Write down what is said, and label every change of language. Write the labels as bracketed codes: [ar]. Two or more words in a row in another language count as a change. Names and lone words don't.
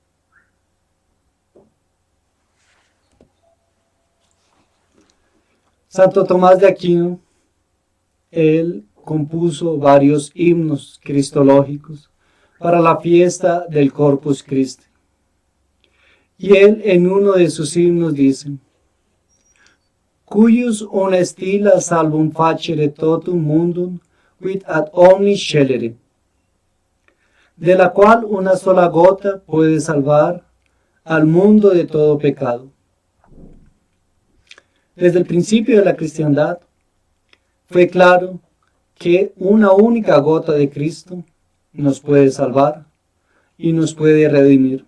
[es] Santo Tomás de Aquino, él compuso varios himnos cristológicos para la fiesta del Corpus Christi. Y él en uno de sus himnos dice: [la] Cuius una stilla salvum facere totum mundum, quid ad omnis scelere, [es] de la cual una sola gota puede salvar al mundo de todo pecado. Desde el principio de la cristiandad fue claro que una única gota de Cristo nos puede salvar y nos puede redimir.